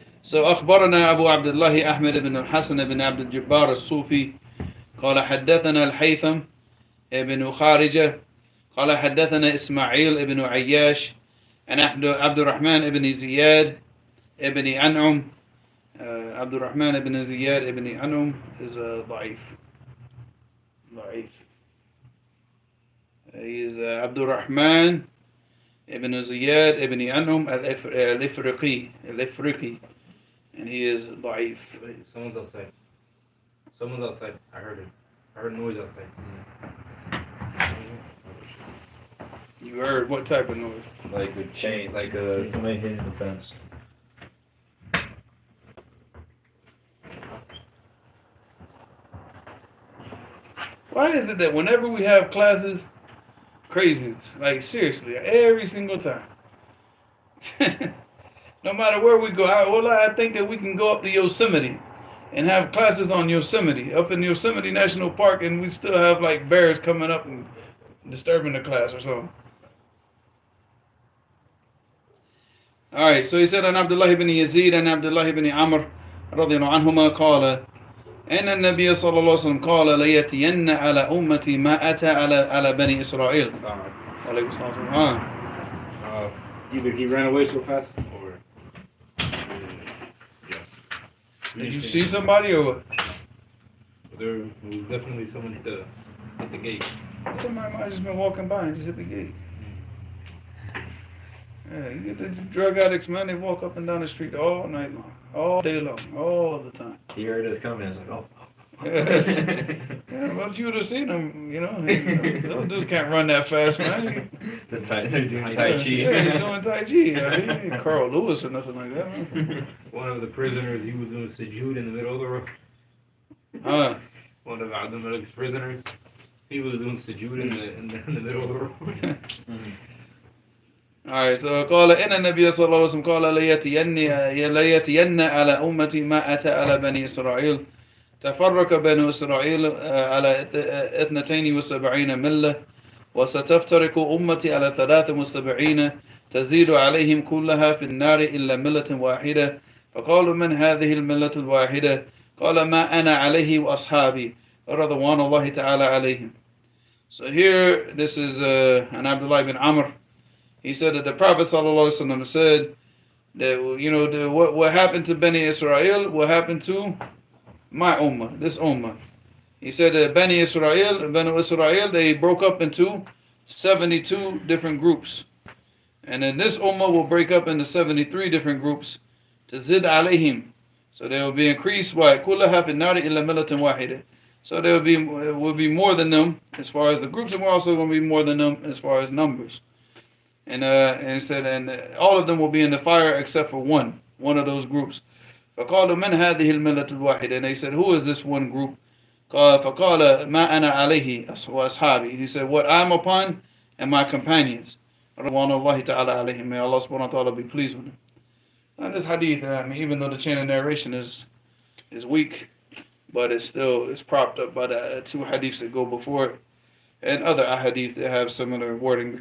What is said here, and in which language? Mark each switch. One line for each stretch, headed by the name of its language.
Arabic: So أخبرنا أبو عبد الله أحمد بن الحسن بن عبد الجبار الصوفي قال حدثنا الحيثم ابن خارجة قال حدثنا إسماعيل ابن عياش عن عبد الرحمن ابن زياد ابن أنعم. عبد الرحمن ابن زياد ابن أنعم is ضعيف.
English: He is Abdul Rahman ibn Ziyad ibn Anum al-Ifriqi, and he is da'if. Wait, someone's outside. I heard noise outside. You heard what type of noise? Like a chain, like somebody hitting the fence. Why is it that whenever we have classes, craziness, like seriously, every single time. No matter where we go, I think that we can go up to Yosemite and have classes on Yosemite, up in Yosemite National Park, and we still have like bears coming up and disturbing the class or something. Alright, so he said,
Arabic: عن عبد الله بن يزيد عن عبد الله بن عمرو رضي الله عنهما قال إن النبي صلى الله عليه وسلم قال ليأتين على أمتي ما أتى على بني إسرائيل. عليكم السلام.
English: Either he ran away so fast, or yes. Did you see somebody or what? There was definitely someone at the gate. Somebody might have just been walking by and just hit the gate. Yeah, you get the drug addicts, man, they walk up and down the street all night long, all day long, all the time. He heard us coming, I was like, oh. Yeah, but you would have seen them, those dudes can't run that fast, man. They're doing Tai Chi. Yeah, they're doing Tai Chi. Carl Lewis or nothing like that, man. One of the prisoners, he was doing sujood in the middle of the road. One of Abdul Malik's prisoners, he was doing sujood in the middle of the road. Alright, so
Arabic: قال إن النبي صلى الله عليه وسلم قال ليأتين على أمتي ما أتى على بني إسرائيل تفرق بنو إسرائيل على 72 ملة وستفترق أمتي على 73 تزيد عليهم كلها في النار إلا ملة واحدة فقالوا من هذه الملة الواحدة قال ما أنا عليه وأصحابي رضوان الله تعالى عليهم.
English: So here, this is an Abdullah ibn Amr. He said that the Prophet ﷺ said that, you know, what happened to Bani Israel, what happened to my Ummah, this Ummah. He said that Bani Israel, they broke up into 72 different groups. And then this Ummah will break up into 73 different groups.
Arabic: To zid alayhim.
English: So they will be increased by
Arabic: kullaha fi nari illa millatan wahida.
English: So there will be more than them as far as the groups, and we're also going to be more than them as far as numbers. And it said, and all of them will be in the fire except for one of those groups.
Arabic: فقالوا من هذه الملة الواحدة.
English: And they said, who is this one group?
Arabic: فقال ما أنا عليه وأصحابي.
English: He said, what I'm upon and my companions.
Arabic: رضوان الله تعالى عليهم.
English: May Allah subhanahu wa ta'ala be pleased with them. And this hadith, I mean, even though the chain of narration is weak, but it's propped up by the two hadiths that go before it, and other ahadith that have similar wording.